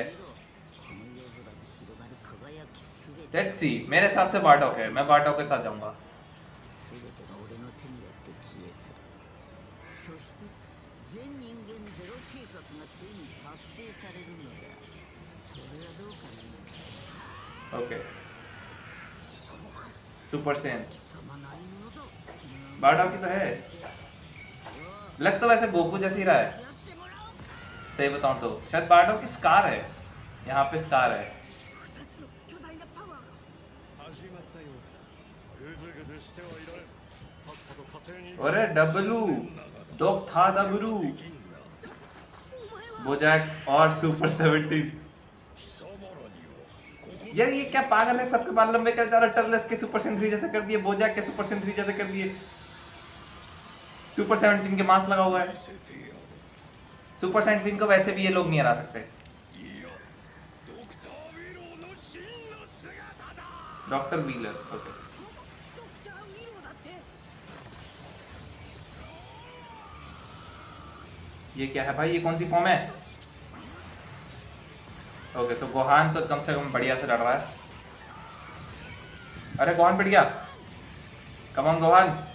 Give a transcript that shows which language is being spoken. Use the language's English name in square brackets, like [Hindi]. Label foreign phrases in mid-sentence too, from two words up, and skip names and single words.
[Japanese] この夜空に広がる輝きすべて [English] let's see. [Hindi] मेरे हिसाब से बारडॉक है, मैं बारडॉक के साथ जाऊंगा। [Japanese] すべてが俺の手によって消え去る。そして全人間ゼロ計画がついに達成されるのだ。それはどうかな。 [English] okay Super Saiyan [Japanese] 貴様何者だ。 [Hindi] बारडॉक की तो है। लग तो वैसे गोकू जैसे ही रहा है। [Japanese] やってもらおう。 [Hindi] सही बताऊं तो शायद बारडॉक की स्कार है। यहाँ पे स्कार है। [Japanese] 二つの巨大なパワーが。始まったようだ。ぐずぐずしてはいられん。さっさと火星に [Hindi] अरे डब्लू डॉक था डब्लू [Japanese] お前は [Hindi] बोजैक और सुपर 17। [Japanese] 貴様らにはここ [Hindi] यार ये क्या पागल है, सबके बाल लंबे कर जा रहा है। टर्लेस के सुपर सेन 3 जैसे कर दिए, बोजैक के सुपर सेन 3 जैसे कर दिए, सुपर 17 के मास्क लगा हुआ है। [Japanese] せてやる。 [Hindi] सुपर 17 को वैसे भी ये लोग नहीं हरा सकते। [Japanese] いやドクター・ウィローの真の姿だ。 [Hindi] डॉक्टर व्हीलर ओके। [Japanese] ドクター・ウィローだって。 [Hindi] ये क्या है भाई, ये कौन सी फॉर्म है? [English] okay so [Hindi] गोहान तो कम से कम बढ़िया से लड़ रहा है। अरे गोहान पिट गया। [English] come on [Hindi] गोहान।